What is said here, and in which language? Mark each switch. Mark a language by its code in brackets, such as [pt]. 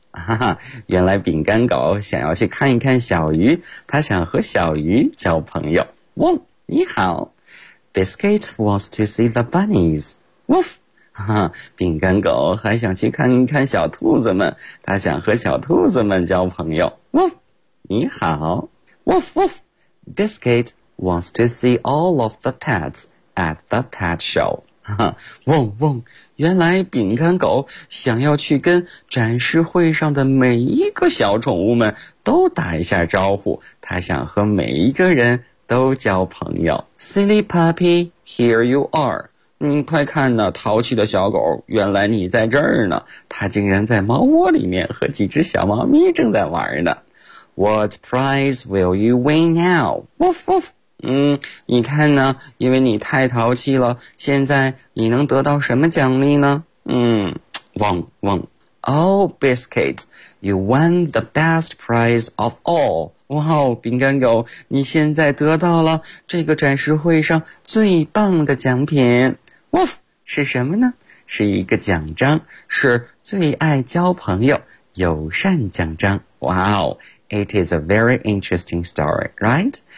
[zh] 哈哈，原来饼干狗想要去看一看小鱼，他想和小鱼交朋友。汪，你好。 [en] Biscuit wants to see the bunnies. Woof. [zh] 哈哈，饼干狗还想去看一看小兔子们，他想和小兔子们交朋友。 [en] Woof. [zh] 你好。 [en] Woof woof. Biscuit wants to see all of the pets at the pet show. [zh] 汪汪，原来饼干狗想要去跟展示会上的每一个小宠物们都打一下招呼，他想和每一个人都交朋友。 [en] Silly puppy, here you are. [zh] 快看呢，淘气的小狗，原来你在这儿呢，他竟然在猫窝里面和几只小猫咪正在玩呢。 [en] What prize will you win now? Woof woof. [zh] 你看呢，因为你太淘气了，现在你能得到什么奖励呢？汪汪。 [en] Oh, biscuit, you won the best prize of all. [zh] 哇，饼干狗，你现在得到了这个展示会上最棒的奖品。 [en] Woof, [zh] 是什么呢？是一个奖章，是最爱交朋友友善奖章。 [en] Wow. It is a very interesting story, right?